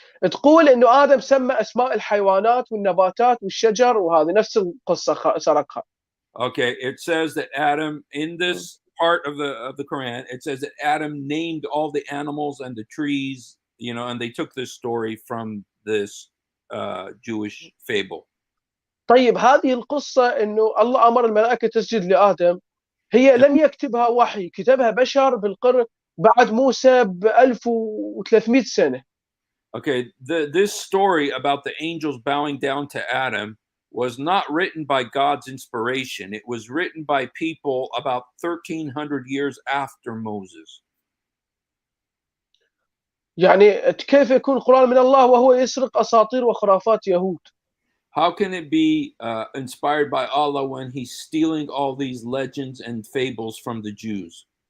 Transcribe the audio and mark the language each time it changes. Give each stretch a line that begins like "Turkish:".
Arabic: تقول انه ادم سمى اسماء الحيوانات والنباتات والشجر وهذه نفس القصه سرقها.
English: Okay, it says that Adam in this part of the Quran, it says that Adam named all the animals and the trees, and they took this story from this Jewish fable.
Arabic: طيب هذه القصه انه الله امر الملائكه تسجد لادم هي لم يكتبها وحي، كتبها بشر بالقرن بعد موسى ب 1300 سنه.
English: Okay, this story about the angels bowing down to Adam was not written by God's inspiration. It was written by people about 1300 years after Moses.
Arabic: يعني كيف يكون القرآن من الله وهو يسرق أساطير وخرافات يهود؟
English: How can it be inspired by Allah when he's stealing all these legends and fables from the Jews?